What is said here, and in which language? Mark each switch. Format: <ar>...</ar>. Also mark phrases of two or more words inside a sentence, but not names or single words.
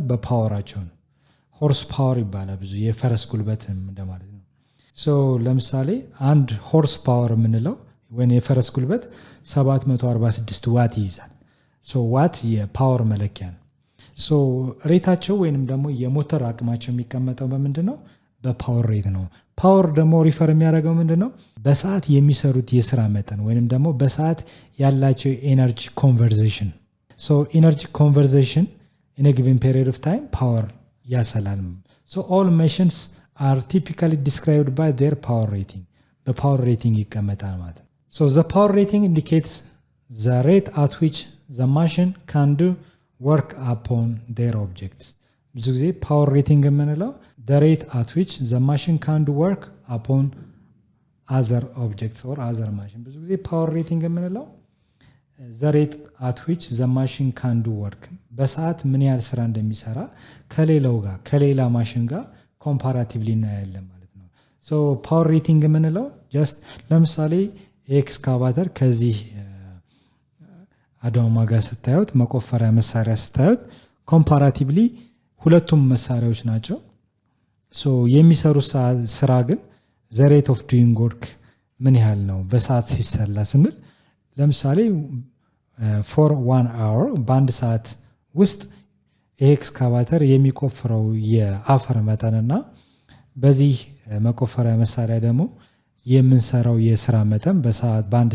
<am>በፓወራቸው ነው።</am> <en>horse power</en> <am>ይባላል። ብዙ የፈረስ ጉልበት እንደማለት ነው። ለምሳሌ አንድ</am> <en>horse power</en> <am>የምንለው ወይም የፈረስ ጉልበት 746 ዋት ይይዛል። ዋት የፓወር መለኪያ ነው። ሬታቸው ወይንም ደግሞ የሞተር አቅማቸው የሚቀመጠው በምንድነው? በፓወር ሬት ነው። ፓወር ደግሞ ሪፈር የሚያደርገው ምንድነው? በሰዓት የሚሰሩት የስራ መጠን ወይንም ደግሞ በሰዓት ያላቸው</am> <en>energy conversation። energy conversation in a given period of time</en> <am>ፓወር ያሰላል።</am> <en>all machines are typically described by their power rating።</en> <am>በፓወር ሬቲንግ ይቀመጣል ማለት ነው።</am> <en>the power rating indicates the rate at which the machine can do work upon their objects።</en> <am>ብዙ ጊዜ ፓወር ሬቲንግ የምንለው</am> <en>the rate at which the machine can do work upon other objects or other machine።</en> <am>ብዙ ጊዜ ፓወር ሬቲንግ የምንለው</am> <en>the rate at which the machine can do work</en> <am>በሰዓት ምን ያህል ስራ እንደሚሰራ ከሌላ ማሽን ጋር ኮምፓራቲቭሊ እናያለን ማለት ነው።</am> <en>power rating</en> <am>የምንለው ጀስት ለምሳሌ ኤክስካቫተር ከዚህ አድዋማ ጋር ስታዩት መቆፈሪያ መሳሪያ ስታዩት ኮምፓራቲቭሊ ሁለቱም መሳሪያዎች ናቸው። የሚሰሩ ስራ ግን</am> <en>the rate of doing work</en> <am>ምን ያህል ነው በሰዓት ሲሰላ ስንል ለምሳሌ</am> <en>for 1 hour</en> <am>በአንድ ሰዓት ውስጥ ይሄ ኤክስካቫተር የሚቆፍረው የአፈር መጠንና በዚህ መቆፈሪያ መሳሪያ ደግሞ የምንሰራው የስራ መጠን በአንድ</am>